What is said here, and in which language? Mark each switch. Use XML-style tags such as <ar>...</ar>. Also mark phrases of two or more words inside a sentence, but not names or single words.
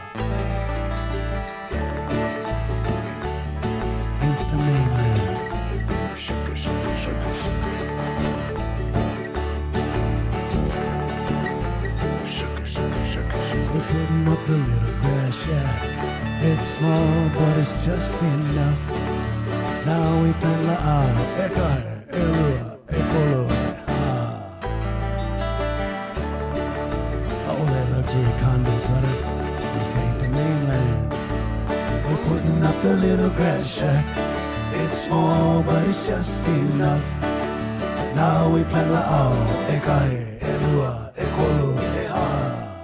<en>Up the little grass shack. It's small, but it's just enough. Now we plant</en> <haw>la eka, elua, ekolo, ha.</haw> <en>All that luxury condos, brother. This ain't the mainland. We're putting up the little grass shack. It's small, but it's just enough. Now we plant la eka, elua, ekolo, ha.</en>